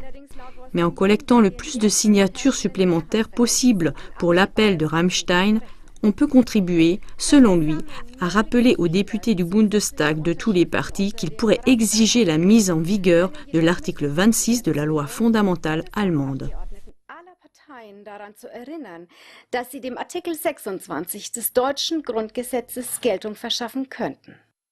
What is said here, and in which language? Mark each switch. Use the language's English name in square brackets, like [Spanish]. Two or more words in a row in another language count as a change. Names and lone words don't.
[French] Mais en collectant le plus de signatures supplémentaires possible pour l'appel de Ramstein, on peut contribuer, selon lui, à rappeler aux députés du Bundestag de tous les partis qu'ils pourraient exiger la mise en vigueur de l'article 26 de la loi fondamentale allemande. [German] Daran zu erinnern, dass sie dem Artikel 26 des deutschen Grundgesetzes Geltung verschaffen könnten.